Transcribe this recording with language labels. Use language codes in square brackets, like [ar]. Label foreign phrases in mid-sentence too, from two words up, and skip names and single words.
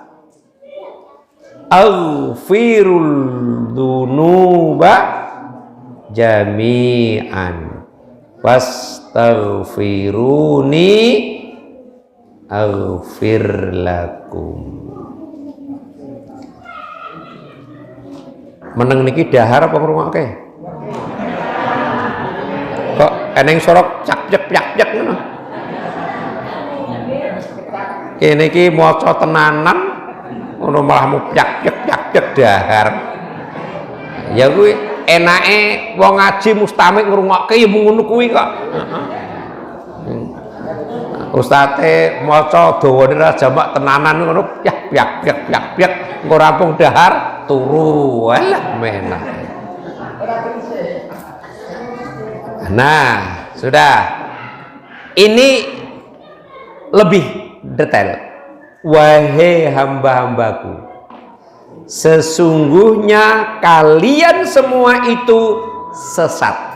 [ar] أغفر الذنوب جميعا واستغفروني أغفر لكم. [jv] Meneng niki dahar apa ngrungokke? Kok eneng sorok cak-cek ngono. Kene iki maca tenanan ngono malah mupyak-pyak dahar. Ya kuwi enake wong ngaji mustamik ngrungokke ya mung ngono kuwi kok. Ustate maca dawane ra jamak tenanan ngono pyak engko rampung dahar turu. Walah menah. [id] Nah, sudah. Ini lebih detail. Wahai hamba-hambaku, sesungguhnya kalian semua itu sesat.